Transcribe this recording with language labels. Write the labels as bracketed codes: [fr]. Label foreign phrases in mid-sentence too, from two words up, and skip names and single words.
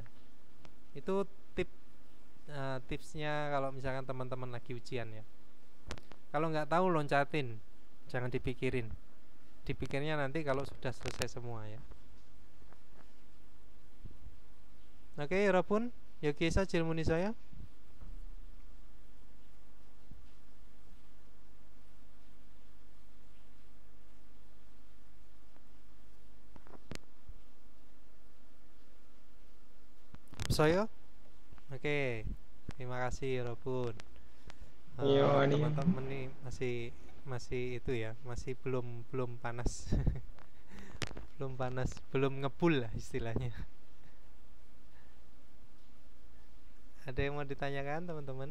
[id] Itu tipsnya kalau misalkan teman-teman lagi ujian ya. Kalau nggak tahu loncatin, jangan dipikirin. Dipikirnya nanti kalau sudah selesai semua ya. Oke, [ko] 여러분 여기에서 질문 있어요? 없어요? [id] Oke, terima kasih 여러분. Iya, nih. Teman-teman nih masih itu ya, masih belum panas. Belum panas, belum ngebul lah istilahnya. Ada yang mau ditanyakan teman-teman?